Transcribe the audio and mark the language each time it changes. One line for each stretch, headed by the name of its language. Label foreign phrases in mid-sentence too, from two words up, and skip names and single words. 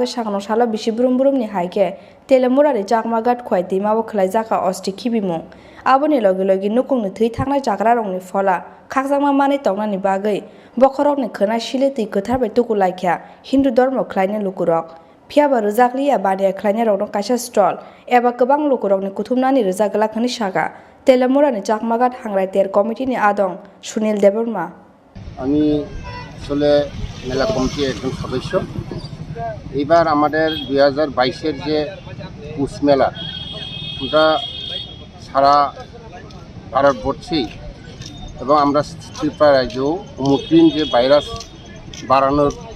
Kok Borok: Sangrong Salo bisi brum ni haike telemura ni chakmagat khwai teimao khlai jaka osti khibimung Aboni loge loge nukungni thei thangnai chakra rokni fola khakjangma manai tongnani bagai bokhorokni khonai sile tei gothar bai tukulaikha Hindu dharma khlainai lukurok Phiaba rujakliya baniya khlainai rokno kaisa stall eba kwbang lukurokni kuthumnani rujakla khani saka telemura ni chakmagat hangrai ter committee ni adong Sunil Deborma
Bangla: আমি আসলে মেলা কমিটির একজন সদস্য এইবার আমাদের 2022-এর যে পুষ মেলা ওটা সারা ভারতবর্ষেই এবং আমরা ত্রিপুরা রাজ্যেও ওমিক্রন যে ভাইরাস বাড়ানোর